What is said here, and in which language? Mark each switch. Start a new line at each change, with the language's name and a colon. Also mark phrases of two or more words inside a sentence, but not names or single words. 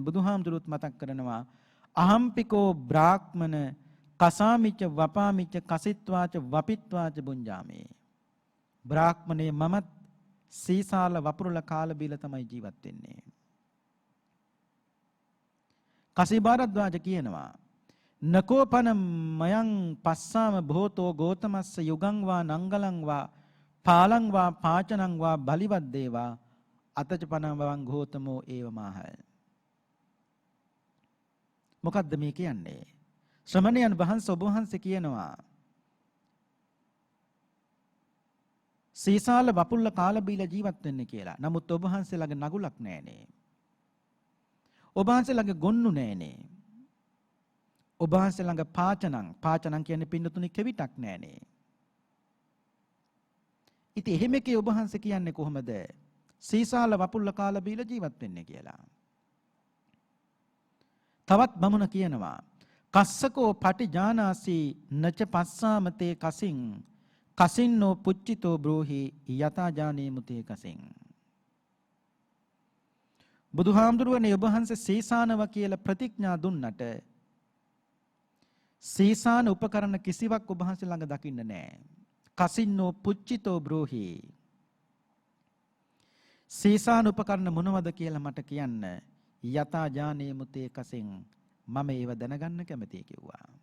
Sinhala: බුදුහාමුදුරුවොත් මතක් කරනවා
Pali: අහම්පිකෝ බ්‍රාහ්මන කසාමිච්ච වපාමිච්ච කසිත්වාච වපිත්වාච බුඤ්ජාමේ.
Sinhala: බ්‍රාහ්මණේ මමත් සීසාල වපුරල කාලා බීලා තමයි ජීවත් වෙන්නේ.
Pali: කසී භාරද්වාජ කියනවා නකෝපන මයං පස්සාම භෝතෝ ගෝතමස්ස යුගං වා නංගලං වා පාලං වා පාචනං වා බලිවත් දේවා අතචපනවං ගෝතමෝ ඒවමාහ.
Sinhala: මොකද්ද මේ කියන්නේ? ශ්‍රමණයන් වහන්සේ ඔබ වහන්සේ කියනවා සීසාල වපුල්ල කාලා බීලා ජීවත් වෙන්න කියලා. නමුත් ඔබ වහන්සේ ළඟ නගුලක් නැහැනේ. ඔබ වහන්සේ ළඟ ගොන්නු නැහැනේ. ඔබ වහන්සේ ළඟ පාචනං කියන්නේ පින්නතුනි කෙවිතක් නැහැනේ. ඉතින් එහෙම එකේ ඔබ වහන්සේ කියන්නේ කොහොමද සීසාල වපුල්ල කාලා බීලා ජීවත් වෙන්නේ කියලා? තවත් බමුණ කියනවා
Pali: කස්සකෝ පටිජානාසි නච පස්සාමතේ කසින් කසින්නෝ පුච්චිතෝ බ්‍රෝහි යතා ඥානේ මුතේ කසින්.
Sinhala: බුදුහාමුදුරුවනේ ඔබ වහන්සේ සීසානව කියලා ප්‍රතිඥා දුන්නට සීසාන උපකරණ කිසිවක් ඔබ වහන්සේ ළඟ දකින්න නැහැ.
Pali: කසින්නෝ පුච්චිතෝ බ්‍රෝහි.
Sinhala: සීසාන උපකරණ මොනවද කියලා මට කියන්න.
Pali: යතා ඥානේ මුතේ කසින්
Sinhala: මම ඒව දැනගන්න කැමතියි කිව්වා.